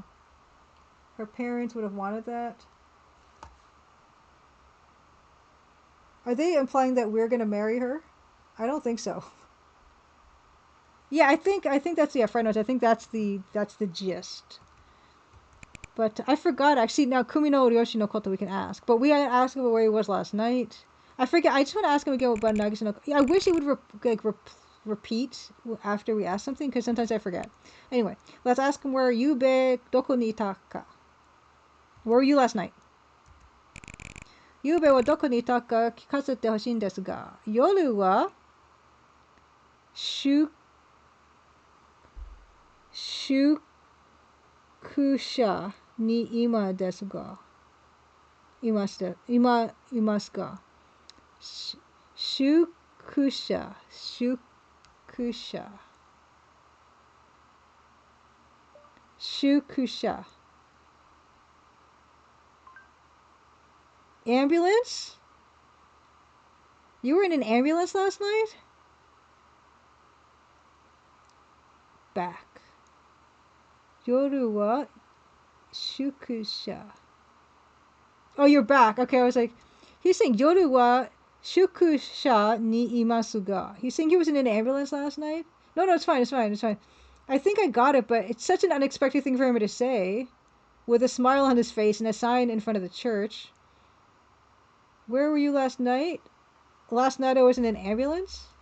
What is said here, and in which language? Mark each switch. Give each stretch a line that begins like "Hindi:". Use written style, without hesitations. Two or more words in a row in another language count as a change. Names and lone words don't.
English: Her parents would have wanted that. Are they implying that we're gonna marry her? I don't think so. Yeah, I think that's friend notes. I think that's the gist. But I forgot actually. Now
Japanese: クミのリョウシのこと
English: we can ask, but we had to ask him where he was last night. I forget. I just want to ask him again about Nagisa no. Yeah, I wish he would repeat after we ask something, because sometimes I forget. Anyway, let's ask him where
Japanese: 夕べどこにいたか.
English: Where were you last night?
Japanese: 夕べはどこにいたか聞かせてほしんですが. 夜は宿舎にいまですが. いますが. 宿舎.
English: Ambulance? You were in an ambulance last night? Back.
Japanese: 夜は宿舎.
English: Oh, you're back. Okay, I was like, he's saying
Japanese: 夜は宿舎にいますが.
English: He's saying he was in an ambulance last night? No, it's fine. I think I got it, but it's such an unexpected thing for him to say, with a smile on his face and a sign in front of the church. Where were you last night? Last night I was in an ambulance.